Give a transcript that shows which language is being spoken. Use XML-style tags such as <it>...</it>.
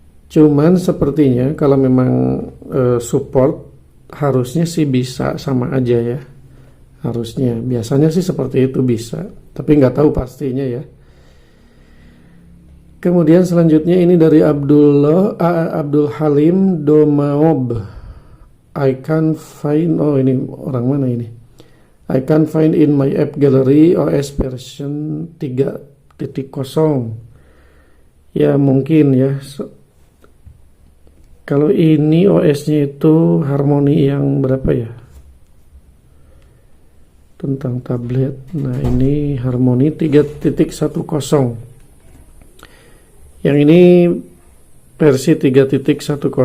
<id>Cuman sepertinya kalau memang support harusnya sih bisa sama aja ya. Harusnya, biasanya sih seperti itu bisa. Tapi nggak tahu pastinya ya. Kemudian selanjutnya ini dari Abdul Halim Domaob.</id> <en>I can't find,</en> <id>oh ini orang mana ini?</id> <en>I can't find in my app gallery OS version 3.0.</en> <id>Ya mungkin ya. Kalau ini OS-nya itu Harmony yang berapa ya? Tentang tablet. Nah ini Harmony 3.10. Yang ini versi 3.10.</id>